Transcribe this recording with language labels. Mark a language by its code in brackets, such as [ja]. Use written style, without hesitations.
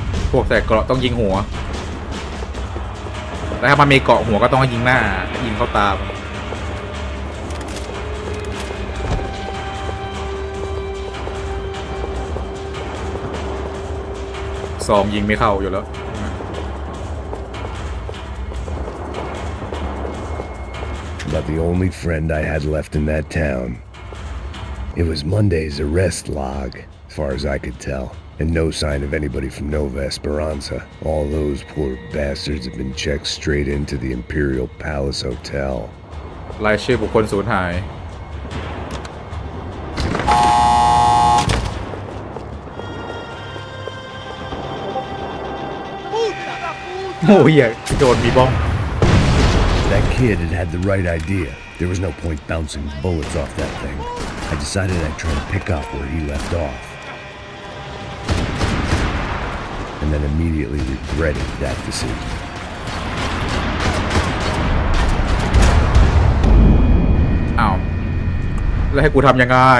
[th] พวกใส่เกราะต้องยิงหัวแต่ถ้ามันมีเกราะหัวก็ต้องยิงหน้ายิงเข้าตาซองยิงไม่เข้าอยู่แล้ว [en] About the only friend I had left in that town. It was Monday's arrest log, as far as I could tell, and no sign of anybody from Nova Esperanza. All those poor bastards have been checked straight into the Imperial Palace Hotel. [th] รายชื่อบุคคลสูญหายโอ้ยโดนมีบ้อง [en] That kid had the right idea. There was no point bouncing bullets off that thing. I decided I'd try to pick up where he left off. And then immediately regretted that decision. [th] อ้าวแล้วให้กูทำยังไง